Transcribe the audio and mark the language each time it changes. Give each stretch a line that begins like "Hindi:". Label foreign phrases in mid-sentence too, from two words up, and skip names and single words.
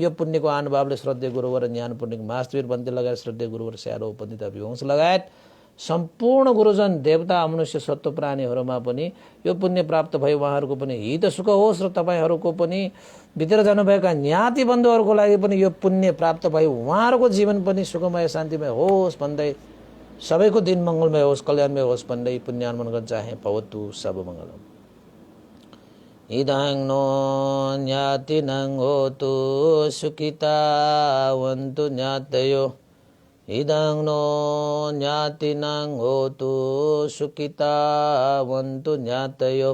Nepali: यो पुण्यको अनुभावले श्रद्धेय गुरुवर ज्ञान पुण्यक महावीर बन्ती लगायत श्रद्धेय गुरुवर स्यारो पण्डित विवंश लगायत सम्पूर्ण गुरुजन देवता मनुष्य सत्व प्राणीहरूमा पनि यो पुण्य प्राप्त भयो। उहाँहरूको पनि हित सुख होस् र तपाईँहरूको पनि भित्र जानुभएका ज्ञाति बन्धुहरूको लागि पनि यो पुण्य प्राप्त भयो। उहाँहरूको जीवन पनि सुखमय शान्तिमय होस् भन्दै सबैको दिन मङ्गलमय होस्, कल्याणमय होस् भन्दै पुण्यानुमोदन गर्न चाहे।
Pali: भवतु सबमङ्गलम्। इदां नो ज्ञातिनां होतु सुखितावन्तु ज्ञातयो। इदां नो ज्ञातिनां होतु सुखितावन्तु ज्ञातयो।